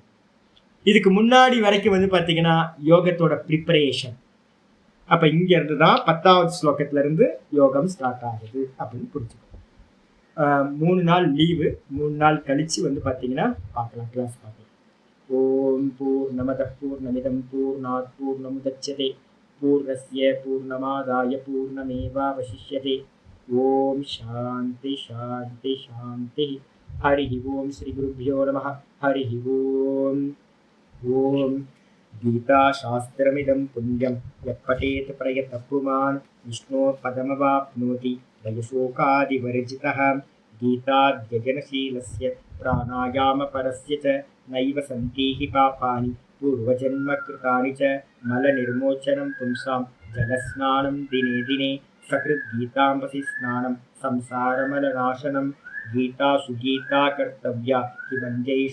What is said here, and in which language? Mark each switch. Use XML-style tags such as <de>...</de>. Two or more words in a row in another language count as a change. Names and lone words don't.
<ta>இதுக்கு முன்னாடி வரைக்கும் வந்து பார்த்தீங்கன்னா யோகத்தோட ப்ரிப்பரேஷன். அப்போ இங்க இருந்து தான் 10வது ஸ்லோகத்துல இருந்து யோகம் ஸ்டார்ட் ஆகுது அப்படின்னு புரிஞ்சுக்கணும். 3 நாள் லீவு, 3 நாள் கழிச்சு வந்து பார்த்தீங்கன்னா பார்க்கலாம், கிளாஸ் பார்க்கலாம்.</ta> <sa>ओं पूर्णमदः पूर्णमिदं पूर्णात् पूर्णमुदच्यते पूर्णस्य पूर्णमादाय पूर्णमेवावशिष्यते. ओं शान्ति शान्ति शान्ति. हरि ओं। श्री गुरुभ्यो नमः। हरि ओं. ओं गीता शास्त्रमिदं पुण्यं यत् पठेत् प्रयतः पुमान् विष्णोः पदमवाप्नोति दयशोकादिवर्जितः गीताध्यजनशीलस्य प्राणायामपरस्य च नैव सन्ति हि पापानि पूर्वजन्मकृतानि च मलनिर्मोचनं पुंसां जलस्नानं दिने दिने सकृद्गीताम्बसि स्नानं संसारमलनाशनं गीता सुगीता कर्तव्या किमन्यैः</sa>